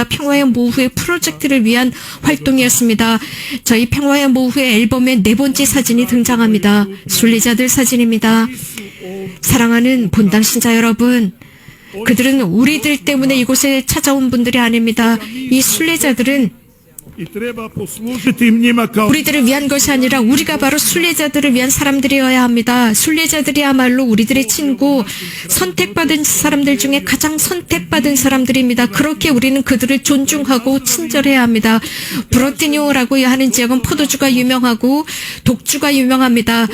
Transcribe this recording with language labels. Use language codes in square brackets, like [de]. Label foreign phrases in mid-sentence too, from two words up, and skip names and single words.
[ko] 평화의 모후의 프로젝트를 위한 활동이었습니다. 저희 평화의 모후의 앨범의 4번째 사진이 등장합니다. 순례자들 사진입니다. 사랑하는 본당 신자 여러분, 그들은 우리들 때문에 이곳에 찾아온 분들이 아닙니다. 이 순례자들은 [hr] I treba poslužiti im njima kao [ko] 우리들을 위한 것이 아니라 우리가 바로 순례자들을 위한 사람들이어야 합니다. 순례자들이야말로 우리들의 친구, 선택받은 사람들 중에 가장 선택받은 사람들입니다. 그렇게 우리는 그들을 존중하고 친절해야 합니다. 브로티니오라고 하는 지역은 포도주가 유명하고 독주가 유명합니다.